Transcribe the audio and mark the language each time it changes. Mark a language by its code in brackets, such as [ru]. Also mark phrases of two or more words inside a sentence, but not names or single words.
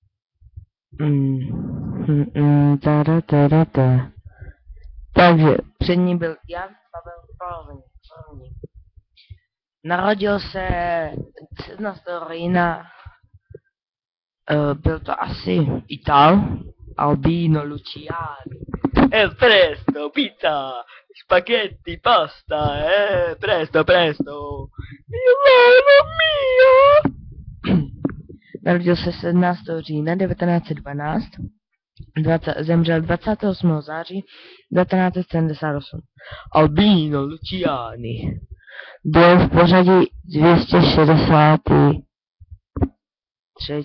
[cs] Takže před ním byl Jan Pavel I. Narodil se 17. října. Byl to asi Ital. Albino Luciani. [it] Presto, pizza, spaghetti, pasta, presto. Mamma mia! [cs] Narodil se 17. října 1912, zemřel 28. září 1978. Albino Luciani. Byl v pořadí 263.